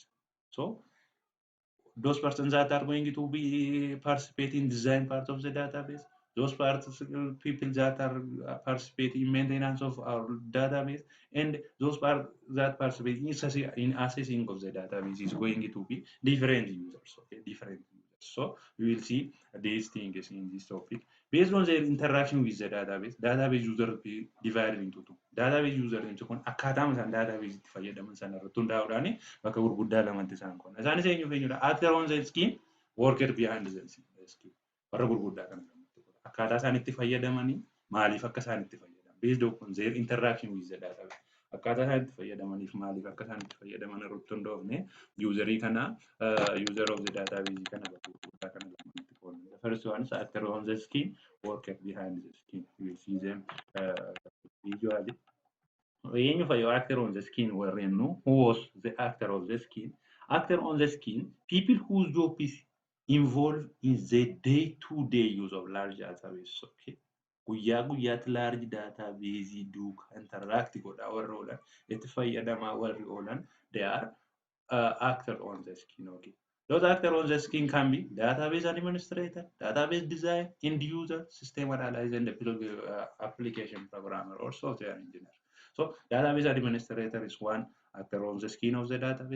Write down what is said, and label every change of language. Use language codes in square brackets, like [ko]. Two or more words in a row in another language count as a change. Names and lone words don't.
[en] So those persons that are going to be participating in design part of the database, those people that are participating in maintenance of our database, and those that participate in assessing of the database is going to be different users, okay, different users. So we will see these things in this topic. Based on their interaction with the database user will be divided into two. Database user [om] into kun akkaataa isaan database itti fayyadaman sana irratti hundaa'uudhaan bakka gurguddaa lamatti isaan qonna. Isaanis eenyudha? [en] Actor on the scheme, worker behind the scheme. [om] Warra gurguddaa kana akkaataa isaan itti fayyadamanii maaliif akka isaan itti fayyadaman [en] based on their interaction with the database. [om] Akkaataa isaan itti fayyadamaniif maaliif akka isaan itti fayyadaman irratti hundoofne userii kana [en] user of the database [om] kana bakka gurguddaa kana lamatti qonna. [en] The first one is actor on the scheme, worker behind the scheme. You will see them visually. Actor on the screen were who was the actor of the screen. Actor on the screen, people whose job is involved in the day-to-day use of large database. [om] Okay. Guyyaatti [en] large database [om] duuka interact godha warra oolan itti fayyadamaa warri oolan [en] they are actor on the screen. [om] Okay. [en] Those actors on the screen can be database administrator, database design, end user, system analyzer, and application programmer or software engineer. So database administrator is one actor on the screen of the database.